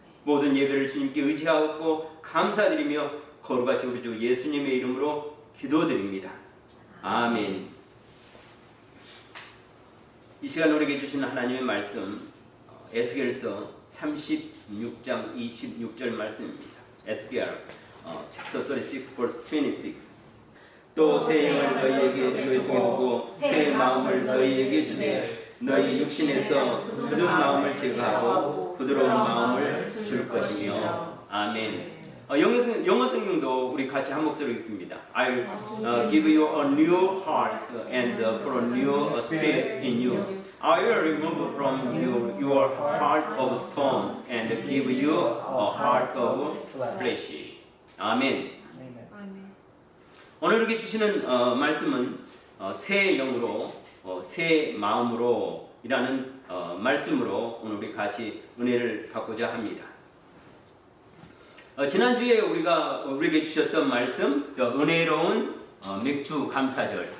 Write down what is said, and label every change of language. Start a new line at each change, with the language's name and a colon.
Korean: 모든 예배를 주님께 의지하고 감사드리며 거룩하신 우리 주 예수님의 이름으로 기도드립니다. 아멘. 이 시간 우리에게 주신 하나님의 말씀 에스겔서 36장 26절 말씀입니다.
English: 에스겔 chapter 36 verse 26.
Korean: 또 새 영을 너희에게 너희 속에 두고 새 마음을 너희에게 주되 너희 육신에서 굳은 마음을 제거하고 부드러운 마음을 줄 것이며. 아멘. 영어 성경도 우리 같이 한 목소리로 읽습니다.
English: I'll give you a new heart and put a new spirit in you. I will remove from you your heart of stone and give you a heart of flesh.
Korean: 아멘. 오늘 이렇게 주시는 말씀은 새 영으로 새 마음으로 이라는 말씀으로 오늘 우리 같이 은혜를 받고자 합니다. 지난주에 우리에게 주셨던 말씀 은혜로운 맥주 감사절.